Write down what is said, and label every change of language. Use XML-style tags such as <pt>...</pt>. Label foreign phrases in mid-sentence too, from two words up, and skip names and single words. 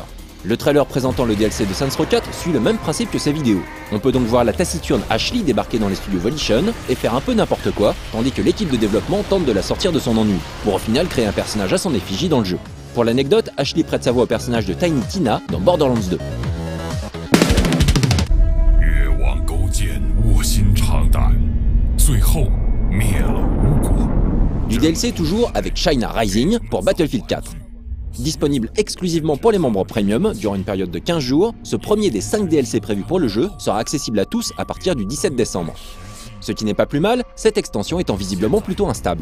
<fr>Le trailer présentant le DLC de Saints Row 4 suit le même principe que ces vidéos. On peut donc voir la taciturne Ashley débarquer dans les studios Volition et faire un peu n'importe quoi, tandis que l'équipe de développement tente de la sortir de son ennui, pour au final créer un personnage à son effigie dans le jeu. Pour l'anecdote, Ashley prête sa voix au personnage de Tiny Tina dans Borderlands 2.</fr> <zh>越王勾践卧薪尝胆，最后灭了吴国。</zh> <fr>Du DLC toujours avec China Rising pour Battlefield 4. Disponible exclusivement pour les membres premium durant une période de 15 jours, ce premier des 5 DLC prévus pour le jeu sera accessible à tous à partir du 17 décembre. Ce qui n'est pas plus mal, cette extension étant visiblement plutôt instable.</fr>